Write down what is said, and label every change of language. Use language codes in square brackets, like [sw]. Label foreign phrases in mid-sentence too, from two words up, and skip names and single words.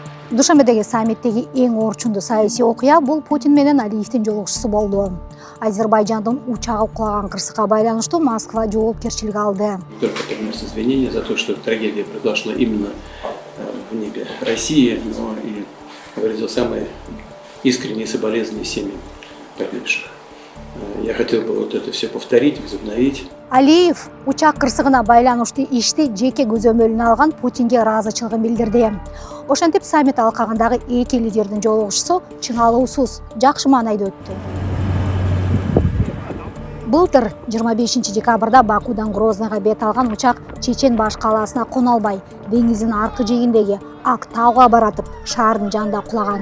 [ky] Душанбедеги саммиттеги эң орчундуу саясий окуя бул Путин менен Алиевдин жолугушуусу болду. Азербайжандын учагы кулаган кырсыкка байланыштуу Москва жоопкерчилик алды. [ru] Только приносит извинения за то, что трагедия произошла именно в небе России, но и выразил самые искренние соболезнования семьям погибших. Я хотел бы вот это все повторить, возобновить. [ky] Алиев учак кырсыгына байланыштуу ишти жеке көзөмөлүнө алган Путинге ыраазычылыгын билдирди. Ошентип саммит алкагындагы эки лидердин жолугушуусу чыңалуусуз, жакшы маанайда өттү. Былтыр 25 декабрда Бакудан Грозныйга бет алган учак Чечен баш калаасына кона албай, деңиздин аркы жээгиндеги Ак тауга баратып, шаардын жанында кулаган.